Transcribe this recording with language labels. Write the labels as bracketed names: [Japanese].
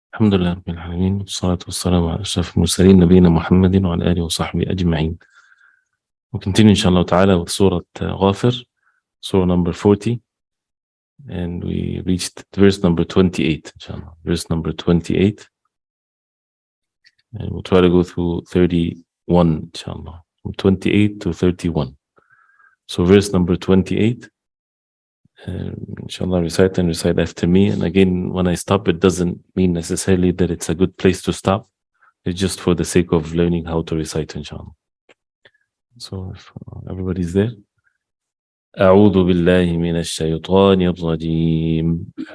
[Arabic] الحمد لله رب العالمين والصلاة والسلام على أشرف المرسلين نبينا محمد وعلى آله وصحبه أجمعين. [English] We'll continue inshallah ta'ala with Surah Ghafir, Surah number 40, and we reached verse number 28 inshallah, verse number 28, and we'll try to go through 31 inshallah, from 28 to 31. So verse number 28, inshallah recite and recite after me, and again when I stop it doesn't mean necessarily that it's a good place to stop. It's just for the sake of learning how to recite inshallah. So if everybody's there. [Arabic] أعوذ بالله من الشيطان الرجيم.